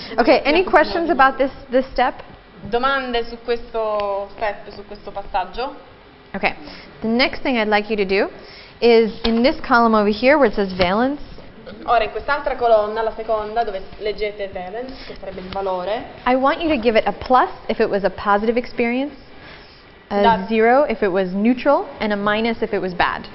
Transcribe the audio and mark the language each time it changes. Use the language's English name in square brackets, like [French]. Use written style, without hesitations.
[English] Okay, any questions about this step? [Italian] Domande su questo step, su questo passaggio? [English] Okay. The next thing I'd like you to do is in this column over here where it says valence. [Italian] Ora in quest'altra colonna, la seconda, dove leggete valence, che sarebbe il valore, [English] I want you to give it a plus if it was a positive experience, a 0 if it was neutral, and a minus if it was bad.